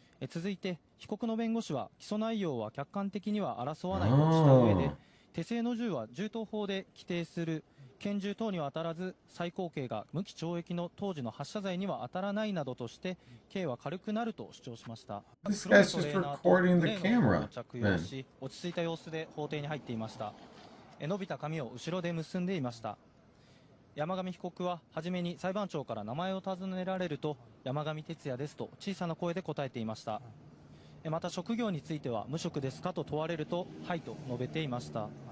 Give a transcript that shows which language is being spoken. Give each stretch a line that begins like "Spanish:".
Japanese: 続いて被告の弁護士は起訴内容は客観的には争わないとした上で、手製の銃は銃刀法で規定する拳銃等には当たらず最高刑が無期懲役の当時の発射罪には当たらないなどとして刑は軽くなると主張しました。
English: This guy's just recording the camera.
Japanese: 着用し落ち着いた様子で法廷に入っていました。伸びた髪を後ろで結んでいました。山上被告は初めに裁判長から名前を尋ねられると山上徹也ですと小さな声で答えていました。また職業については無職ですかと問われるとはいと述べていました。